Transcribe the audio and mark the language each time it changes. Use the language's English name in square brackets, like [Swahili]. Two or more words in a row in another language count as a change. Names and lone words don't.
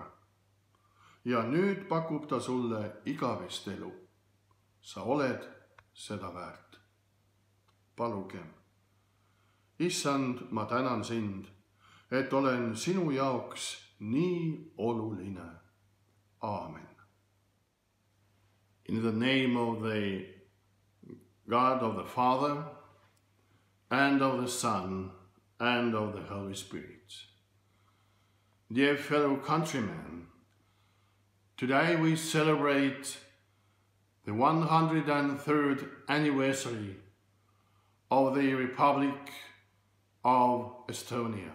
[Estonian] Ja nüüd pakub ta sulle igavest elu. Sa oled seda väärt. Palugem. Issand, ma tänan sind, et olen sinu jaoks nii oluline. Aamen. [English] In the name of the God of the Father, and of the Son, and of the Holy Spirit. Dear fellow countrymen, today we celebrate the 103rd anniversary of the Republic of Estonia.